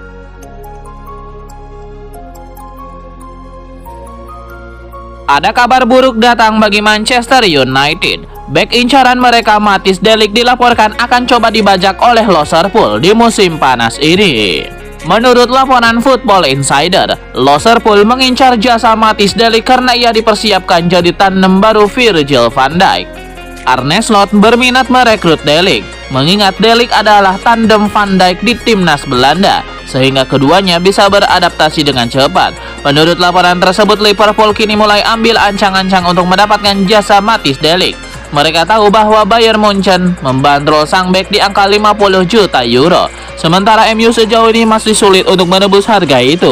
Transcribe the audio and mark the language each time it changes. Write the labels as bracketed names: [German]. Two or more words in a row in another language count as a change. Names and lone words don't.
[Indonesian] Ada kabar buruk datang bagi Manchester United. Bek incaran mereka Matthijs de Ligt dilaporkan akan coba dibajak oleh Liverpool di musim panas ini. Menurut laporan Football Insider, Liverpool mengincar jasa Matthijs de Ligt karena ia dipersiapkan jadi tandem baru Virgil van Dijk. Arne Slot berminat merekrut de Ligt, mengingat de Ligt adalah tandem Van Dijk di timnas Belanda, sehingga keduanya bisa beradaptasi dengan cepat. Menurut laporan tersebut, Liverpool kini mulai ambil ancang-ancang untuk mendapatkan jasa Matthijs de Ligt. Mereka tahu bahwa Bayern Munchen membandrol sang bek di angka 50 juta euro. Sementara MU sejauh ini masih sulit untuk menebus harga itu.